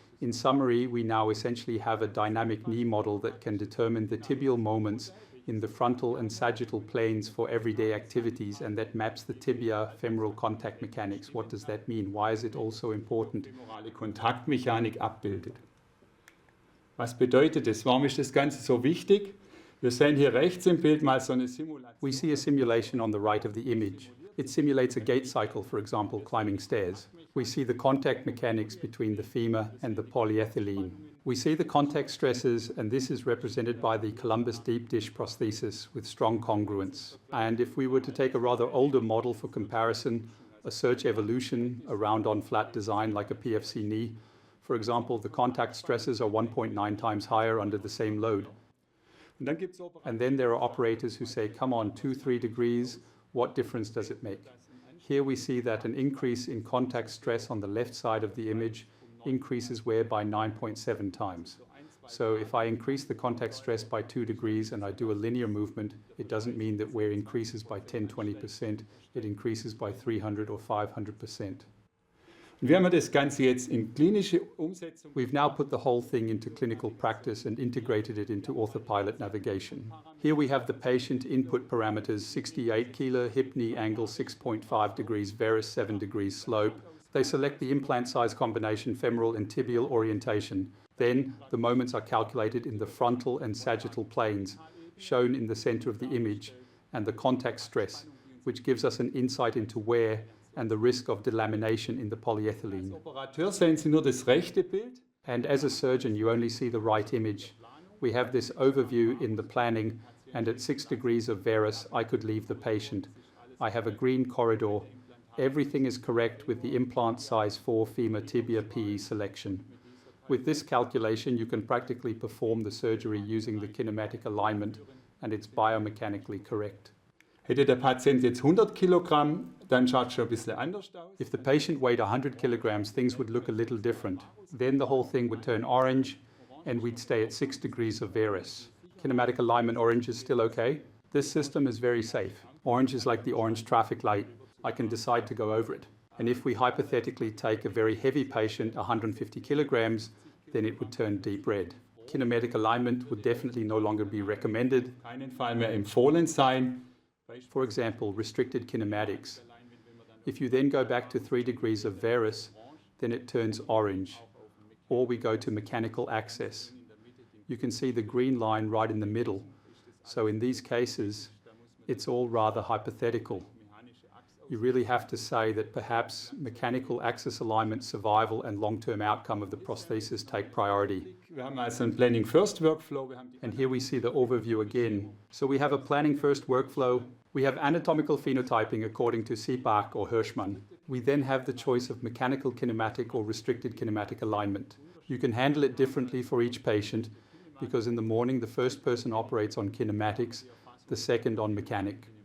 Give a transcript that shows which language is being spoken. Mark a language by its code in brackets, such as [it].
[en] In summary, we now essentially have a dynamic knee model that can determine the tibial moments in the frontal and sagittal planes for everyday activities, and that maps the tibia-femoral contact mechanics. What does that mean? Why is it also important? [de] Femorale Kontaktmechanik abbildet. Was bedeutet das? Warum ist das Ganze so wichtig? Wir sehen hier rechts im Bild mal so eine Simulation. [en] We see a simulation on the right of the image. It simulates a gait cycle, for example, climbing stairs. We see the contact mechanics between the femur and the polyethylene. We see the contact stresses, and this is represented by the Columbus deep dish prosthesis with strong congruence. And if we were to take a rather older model for comparison, a Search Evolution, a round-on flat design like a PFC knee, for example, the contact stresses are 1.9 times higher under the same load. And then there are operators who say, come on, 2-3 degrees, what difference does it make? Here we see that an increase in contact stress on the left side of the image increases wear by 9.7 times. So if I increase the contact stress by 2 degrees and I do a linear movement, it doesn't mean that wear increases by 10-20%, it increases by 300 or 500%. [de] Und wir haben das Ganze jetzt in klinische Umsetzung. [en] We've now put the whole thing into clinical practice and integrated it into orthopilot navigation. Here we have the patient input parameters: 68 kilo, hip knee angle 6.5 degrees, varus 7 degrees slope. They select the implant size combination, femoral and tibial orientation. Then the moments are calculated in the frontal and sagittal planes, shown in the center of the image, and the contact stress, which gives us an insight into wear and the risk of delamination in the polyethylene. [de] Als Operateur sehen Sie nur das rechte Bild. [en] And as a surgeon, you only see the right image. We have this overview in the planning, and at 6 degrees of varus, I could leave the patient. I have a green corridor. Everything is correct with the implant size 4 femur tibia PE selection. With this calculation, you can practically perform the surgery using the kinematic alignment, and it's biomechanically correct. [de] Hätte der Patient jetzt 100 Kilogramm, dann schaut es schon ein bisschen anders aus. [en] If the patient weighed 100 kilograms, things would look a little different. Then the whole thing would turn orange and we'd stay at 6 degrees of Varus. Kinematic alignment orange is still okay. This system is very safe. Orange is like the orange traffic light. I can decide to go over it. And if we hypothetically take a very heavy patient, 150 kilograms, then it would turn deep red. Kinematic alignment would definitely no longer be recommended. [de] Keinen Fall mehr empfohlen sein. [en] For example, restricted kinematics. If you then go back to 3 degrees of Varus, then it turns orange. Or we go to mechanical access. You can see the green line right in the middle. So in these cases, it's all rather hypothetical. You really have to say that perhaps mechanical axis alignment, survival and long-term outcome of the prosthesis take priority. [de] Wir haben also einen Planning First Workflow. [en] And here we see the overview again. So we have a planning first workflow. We have anatomical phenotyping according to CPAC or Hirschman. We then have the choice of mechanical kinematic or restricted kinematic alignment. You can handle it differently for each patient because in the morning the first person operates on kinematics, the second on mechanic.